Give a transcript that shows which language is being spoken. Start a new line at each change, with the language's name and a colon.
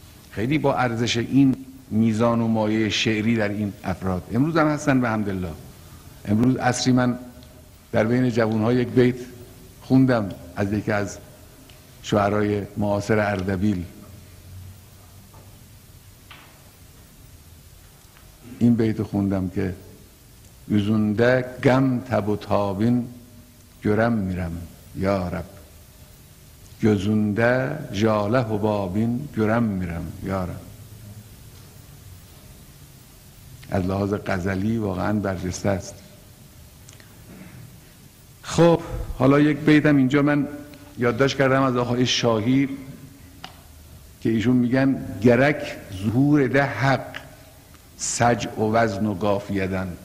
Persian: خیلی با ارزش این میزان و مایه شعری در این افراد. امروز هم هستن بحمدالله. امروز عصری من در بین جوانها یک بیت خوندم از یکی از شعرای معاصر اردبیل. این بیت خوندم که
Azerbaijani: yüzünde gam tabu tabin göremiyorum ya Rab, gözünde jale hubabin göremiyorum ya Rab.
Persian: از لحاظ غزلی واقعا برجسته است. خب حالا یک بیتم اینجا من یادداشت کردم از آقای شاهی که ایشون میگن
Azerbaijani: گرک ظهور ده حق سجع و وزن و قافیدن.